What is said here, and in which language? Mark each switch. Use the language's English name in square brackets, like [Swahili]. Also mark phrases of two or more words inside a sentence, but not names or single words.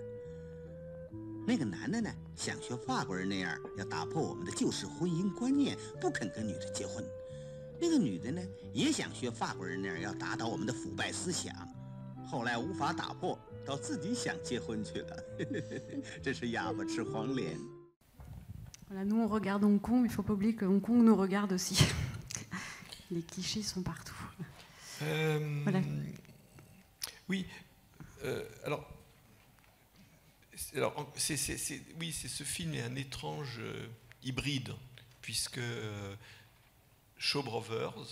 [Chinese] 那个男的呢，想学法国人那样，要打破我们的旧式婚姻观念，不肯跟女的结婚。那个女的呢，也想学法国人那样，要打倒我们的腐败思想。后来无法打破，到自己想结婚去了。真是哑巴吃黄连。 [French] Voilà, nous on regarde Hong Kong, mais il ne faut pas oublier que Hong Kong nous regarde aussi. Les clichés sont partout. Voilà. Oui, alors oui, ce film est un étrange hybride, puisque Shaw Brothers